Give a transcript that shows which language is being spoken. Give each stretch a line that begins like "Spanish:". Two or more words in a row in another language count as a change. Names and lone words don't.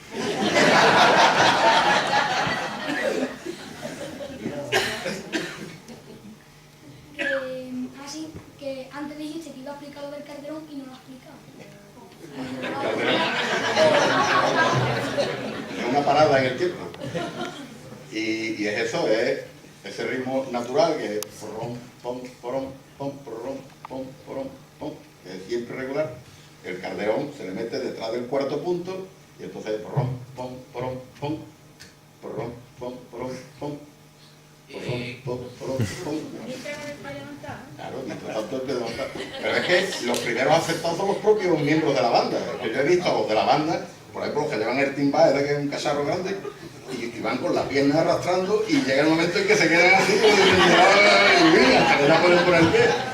Spanish: Así que antes dijiste que iba a explicar lo del Calderón y no lo has explicado. Es una parada en el tiempo. Y es eso, es ese ritmo natural que es porrom, pom, porrom, pom, porrom, pom, porrom, pom, que es siempre regular. El Calderón se le mete detrás del cuarto punto y entonces porrom, pom, porrom, pom, porrom, pom, porrom, pom. Claro, mientras tanto el que levanta. Pero es que los primeros afectados son los propios miembros de la banda. Que yo he visto a los de la banda, por ejemplo, los que llevan el timbal, que es un cacharro grande, y van con las piernas arrastrando y llega el momento en que se quedan así, y hasta que ya pueden poner el pie.